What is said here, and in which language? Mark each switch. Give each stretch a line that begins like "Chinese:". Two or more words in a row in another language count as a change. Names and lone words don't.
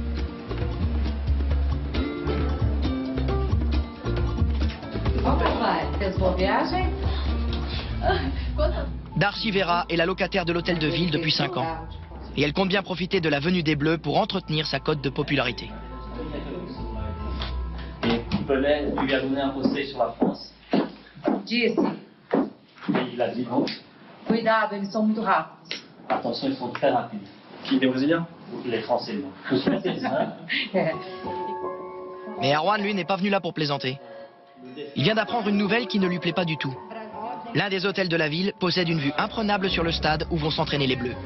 French: Darcy Vera est la locataire de l'hôtel de ville depuis 5 ans. Et elle compte bien profiter de la venue des Bleus pour entretenir sa cote de popularité. Et Pelé lui a donné un conseil sur la France.
Portuguese: Disse,
French: Et il a dit non.
Portuguese: cuidado, eles são muito rápidos.
French: Attention, ils sont très rapides. Qui est brésilien? Les Français, non. Tous les Français, hein.
Portuguese: É.
French: Mais Erwan, lui, n'est pas venu là pour plaisanter. Il vient d'apprendre une nouvelle qui ne lui plaît pas du tout. L'un des hôtels de la ville possède une vue imprenable sur le stade où vont s'entraîner les Bleus.